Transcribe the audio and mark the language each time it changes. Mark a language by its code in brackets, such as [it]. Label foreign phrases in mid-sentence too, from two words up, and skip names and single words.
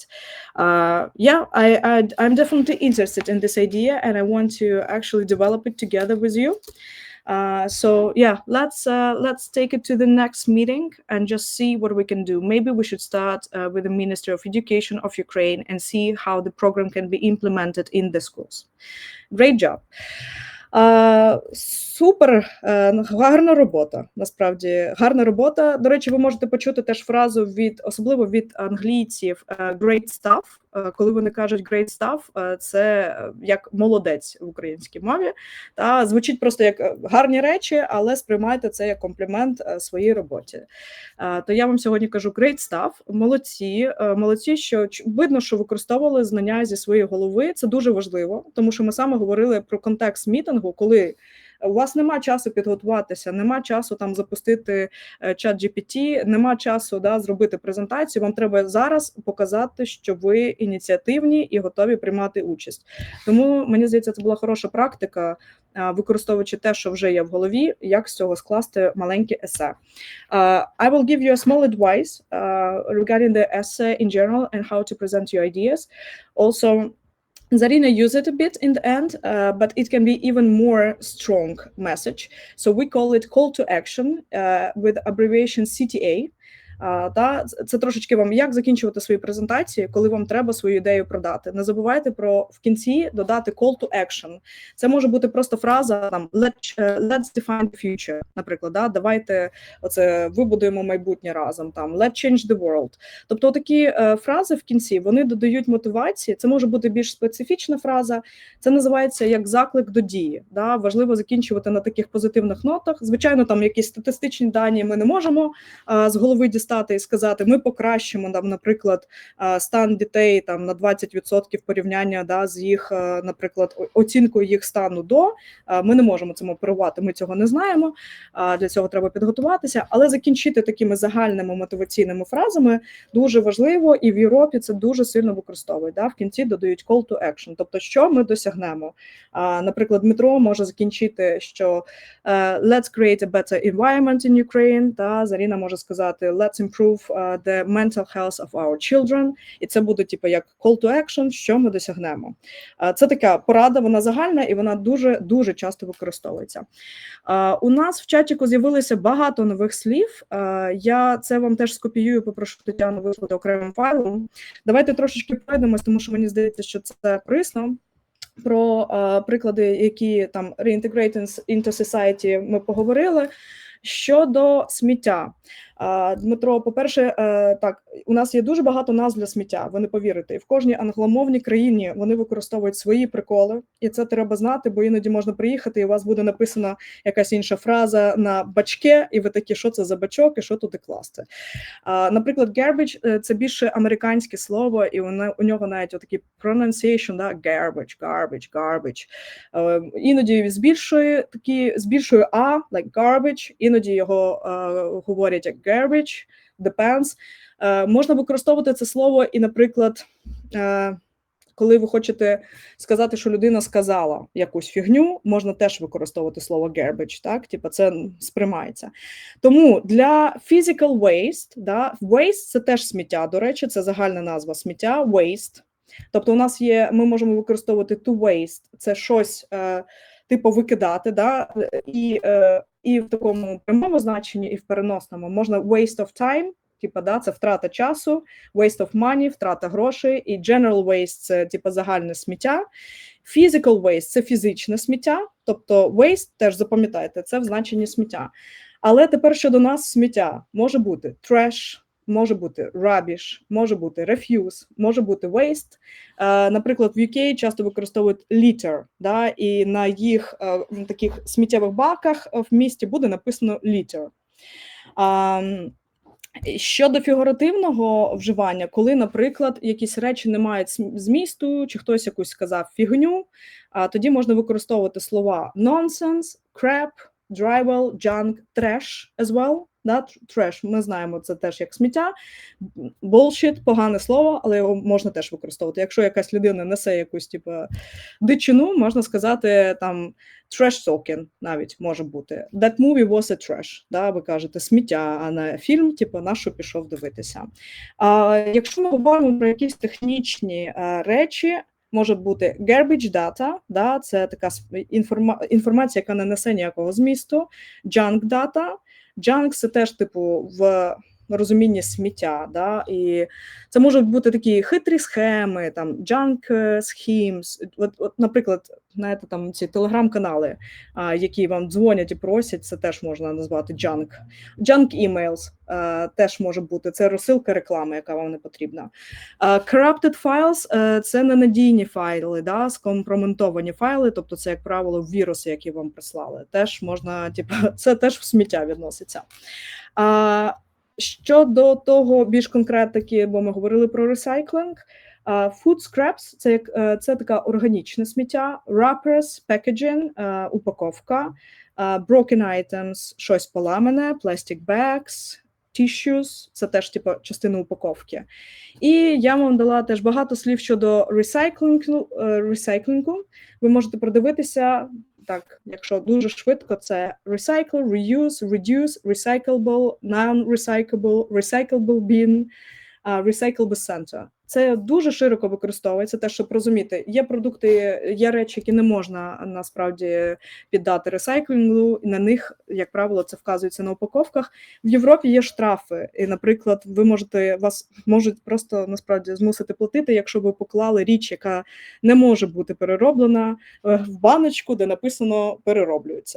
[en] Yeah, I'm definitely interested in this idea, and I want to actually develop it together with you. So yeah, let's take it to the next meeting and just see what we can do. Maybe we should start with the Ministry of Education of Ukraine and see how the program can be implemented in the schools. Great job. [uk] Супер, гарна робота, насправді, гарна робота. До речі, ви можете почути теж фразу особливо від англійців [en] great stuff. [uk] Коли вони кажуть [en] great stuff, [uk] це як молодець в українській мові. Та звучить просто як гарні речі, але сприймайте це як комплімент своїй роботі. То я вам сьогодні кажу [en] great stuff, [uk] молодці, що видно, що використовували знання зі своєї голови. Це дуже важливо, тому що ми саме говорили про контекст мітингу, коли у вас нема часу підготуватися, нема часу там запустити чат GPT, нема часу зробити презентацію, вам треба зараз показати, що ви ініціативні і готові приймати участь. Тому, мені здається, це була хороша практика, використовуючи те, що вже є в голові, як з цього скласти маленьке есе. [en] I will give you a small advice regarding the essay in general and how to present your ideas. Also, Zarina used it a bit in the end, but it can be even more strong message. So we call it call to action with abbreviation CTA. [uk] Це трошечки вам, як закінчувати свої презентації, коли вам треба свою ідею продати. Не забувайте про в кінці додати [en] call to action. [uk] Це може бути просто фраза там [en] let's define the future, [uk] наприклад, давайте вибудуємо майбутнє разом, там [en] let's change the world. [uk] Тобто такі фрази в кінці, вони додають мотивації. Це може бути більш специфічна фраза. Це називається як заклик до дії. Важливо закінчувати на таких позитивних нотах. Звичайно, там якісь статистичні дані ми не можемо з голови дістати, використати і сказати, ми покращимо, там, наприклад, стан дітей там, на 20% порівняння, да, з їх, наприклад, оцінкою їх стану до, ми не можемо цим оперувати, ми цього не знаємо, для цього треба підготуватися, але закінчити такими загальними мотиваційними фразами дуже важливо, і в Європі це дуже сильно використовують. Да? В кінці додають [en] call to action, [uk] тобто що ми досягнемо. Наприклад, Дмитро може закінчити, що [en] let's create a better environment in Ukraine, [uk] та Заріна може сказати [en] let's improve the mental health of our children, [uk] і це буде типу як [en] call to action, [uk] що ми досягнемо. Це така порада, вона загальна і вона дуже часто використовується. У нас в чатіку з'явилося багато нових слів, я це вам теж скопіюю, попрошу Тетяну вислати окремим файлом. Давайте трошечки пройдемось, тому що мені здається, що це корисно. Про приклади, які там [en] reintegrate into society [uk] ми поговорили. Щодо сміття. Дмитро, по-перше, так, у нас є дуже багато назв для сміття, ви не повірите. І в кожній англомовній країні вони використовують свої приколи, і це треба знати, бо іноді можна приїхати, і у вас буде написана якась інша фраза на бачке, і ви такі, що це за бачок, і що туди класти. Наприклад, garbage – це більше американське слово, і у нього навіть отакий pronunciation, да, garbage. Іноді збільшує а, [en] like garbage, [uk] іноді його говорять як [en] garbage, depends. [uk] Можна використовувати це слово і, наприклад, коли ви хочете сказати, що людина сказала якусь фігню, можна теж використовувати слово garbage, так? Типа це сприймається. Тому для [en] physical waste, [uk] да, waste – це теж сміття, до речі, це загальна назва сміття, waste. Тобто у нас є, ми можемо використовувати [en] to waste, [uk] це щось типу викидати, да, і в такому прямому значенні, і в переносному. [en] Можна waste of time, [uk] типу, да, це втрата часу, [en] waste of money, [uk] втрата грошей, і [en] general waste [uk] – це типу загальне сміття. [en] Physical waste – [uk] це фізичне сміття, тобто waste, теж запам'ятайте, це в значенні сміття. Але тепер щодо нас сміття може бути trash, може бути rubbish, може бути refuse, може бути waste. Наприклад, в UK часто використовують litter, да, і на їх таких сміттєвих баках в місті буде написано litter. Щодо фігуративного вживання, коли, наприклад, якісь речі не мають змісту, чи хтось якусь сказав фігню, тоді можна використовувати слова [en] nonsense, crap, drivel, junk, trash as well. [uk] Да, trash, ми знаємо, це теж як сміття. Bullshit – погане слово, але його можна теж використовувати. Якщо якась людина несе якусь типу дичину, можна сказати там [en] trash talking [uk] навіть може бути. [en] That movie was a trash. [uk] Да, ви кажете сміття, а не фільм, типу, на що пішов дивитися. Якщо ми говоримо про якісь технічні речі, може бути [en] garbage data, [uk] да, це така інформація, яка не несе ніякого змісту, [en] junk data. [uk] Junk – це теж, типу, в розумінні сміття, да? І це можуть бути такі хитрі схеми, там, [en] junk schemes. [uk] От, наприклад, знаєте, там ці телеграм-канали, які вам дзвонять і просять, це теж можна назвати junk. [en] Junk emails [uk] теж може бути, це розсилка реклами, яка вам не потрібна. [en] Corrupted files – [uk] це ненадійні файли, да? Скомпрометовані файли, тобто це, як правило, віруси, які вам прислали. Теж можна, типу, це теж в сміття відноситься. Щодо того, більш конкретики, бо ми говорили про ресайклинг, [en] food scraps – [uk] це така органічне сміття, [en] wrappers, packaging, упаковка, broken items – [uk] щось поламане, [en] plastic bags, tissues – [uk] це теж типу частина упаковки. І я вам дала теж багато слів щодо ресайклінгу. Ви можете продивитися, так, якщо дуже швидко, це [en] recycle, reuse, reduce, recyclable, non-recyclable, recyclable bin, recyclable center. [uk] Це дуже широко використовується, те, щоб розуміти, є продукти, є речі, які не можна насправді піддати ресайклінгу, і на них, як правило, це вказується на упаковках. В Європі є штрафи, і, наприклад, вас можуть просто насправді змусити платити, якщо ви поклали річ, яка не може бути перероблена, в баночку, де написано «перероблюється».